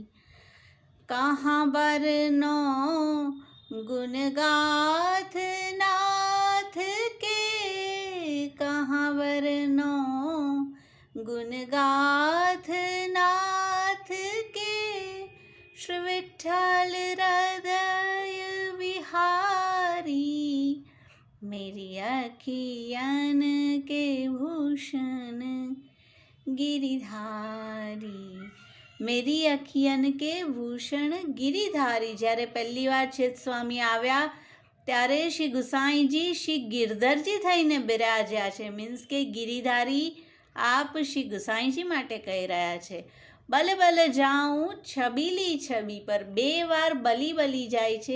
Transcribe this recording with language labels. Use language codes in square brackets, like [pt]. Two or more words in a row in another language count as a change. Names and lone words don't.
[bra] कहाँ बरनो गुण गाथ नाथ के कहाँ वरनो गुण गाथ नाथ के. श्री विठ्ठल हृदय विहारी. मेरी अखियान के भूषण गिरिधारी. मेरी अखियन के भूषण गिरिधारी. [gu] જ્યારે પહેલી વાર ચિત્ત સ્વામી આવ્યા ત્યારે શ્રી ગુસાઈજી શ્રી ગિરધરજી થઈને બિરાજ્યા છે. મીન્સ કે ગિરિધારી આપ શ્રી ગુસાઈજી માટે કહી રહ્યા છે. [bra] बले बले जाऊं छबीली छबी पर [gu] 2 વાર બલી બલી જાય છે.